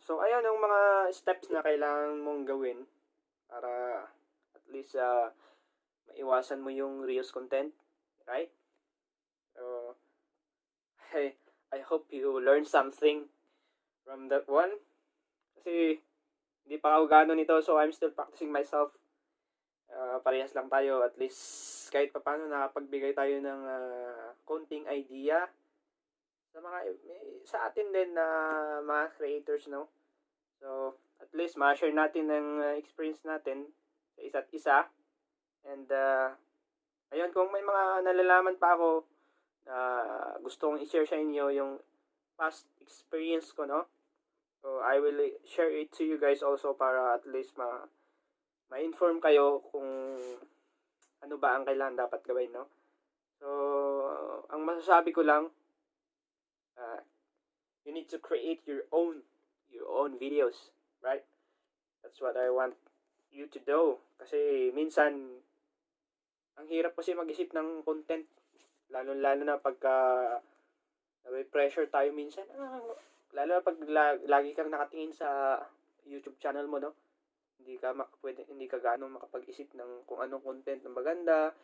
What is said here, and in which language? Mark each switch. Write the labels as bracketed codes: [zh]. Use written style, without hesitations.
[tl] So ayan yung mga steps na kailangan mong gawin para at least maiwasan mo yung [en] reused content, right? So I hope you learn something from that one. [tl] Kasi hindi pa ako gano'n nito, [en] so I'm still practicing myself. [tl] Parehas lang tayo, at least kahit paano nakapagbigay tayo ng konting idea sa atin din na mga creators, no? So at least ma-share natin ng experience natin sa isa't isa. And ayun, kung may mga nalalaman pa ako na gusto kong i-share sa inyo yung past experience ko, no? [en] So I will share it to you guys also [tl] para at least ma-inform kayo kung ano ba ang kailangan dapat gawin, no? So ang masasabi ko lang, [en] you need to create your own videos, right? That's what I want you to do. [tl] Kasi minsan ang hirap kasi mag-isip ng content, lalo na pagka pressure tayo minsan. Lalo na pag lagi kang nakatingin sa YouTube channel mo, no? Hindi ka gaano makapag-isip ng kung anong content na maganda.